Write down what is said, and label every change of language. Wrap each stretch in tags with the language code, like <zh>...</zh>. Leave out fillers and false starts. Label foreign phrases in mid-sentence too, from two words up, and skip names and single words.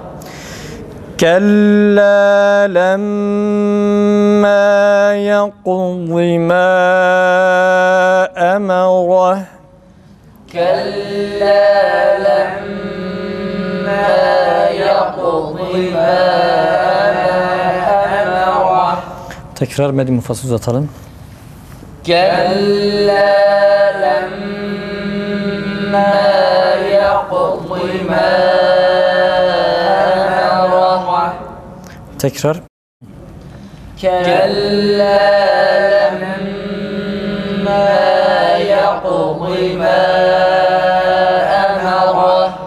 <ar>كلا لما يقض ما أمره. كلا لما يقض ما أمره.</ar> <tr>Tekrar meddi munfasıl uzatalım.</tr> <ar>كلا لما يقض ما أمره.</ar> <tr>Tekrar.</tr> <ar>كلا لما يقض ما أمره.</ar>